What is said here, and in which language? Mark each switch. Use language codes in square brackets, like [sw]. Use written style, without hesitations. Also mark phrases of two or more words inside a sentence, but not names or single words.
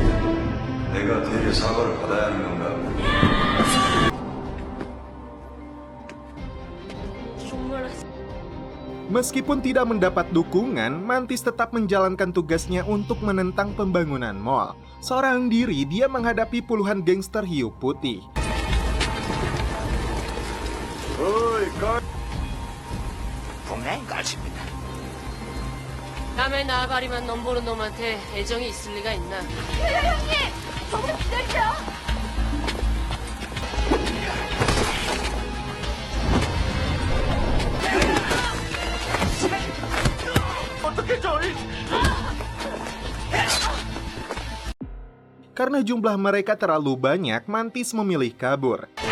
[id] Meskipun tidak mendapat dukungan, Mantis tetap menjalankan tugasnya untuk menentang pembangunan mall. Seorang diri, dia menghadapi puluhan gangster hiu putih. [ko] 남의 나발이만 넘보는 놈한테 애정이 있을 리가 있나? 형님! 조금 기다려! [id] Karena jumlah mereka terlalu banyak, Mantis memilih kabur.